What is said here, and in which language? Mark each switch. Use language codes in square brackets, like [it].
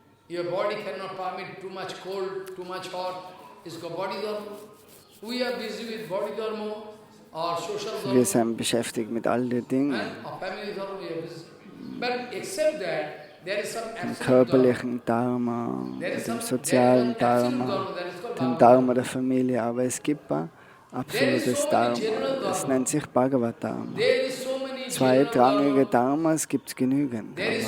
[en] Your body cannot permit too much cold, too much hot. It's called body dharma. We are busy with body dharma or social dharma. [de] Wir sind beschäftigt mit all den Dingen. [en] Family dharma we are busy. But except that, there is some [de] Dem [en] absolute [de] körperlichen Dharma, dem sozialen Dharma, dem Dharma der Familie. Aber es gibt ein absolutes Dharma. Das nennt sich Bhagavad Dharma. Zweitrangige Dharmas gibt es genügend.